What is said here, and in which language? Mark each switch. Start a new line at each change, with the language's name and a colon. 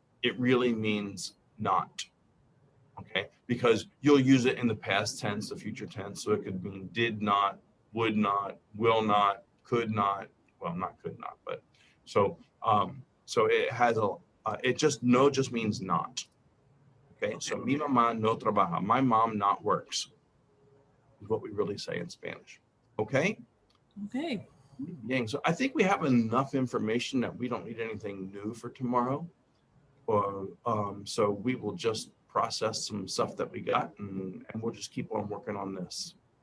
English: It really means not. Okay, because you'll use it in the past tense, the future tense. So it could mean did not, would not, will not, could not. Well, not could not, but so so it has it just no just means not.
Spanish: Okay, so mi mamá no trabaja.
English: My mom not works is what we really say in Spanish. Okay. Okay. Yang. So I think we have enough information that we don't need anything new for tomorrow. So we will just process some stuff that we got, and we'll just keep on working on this.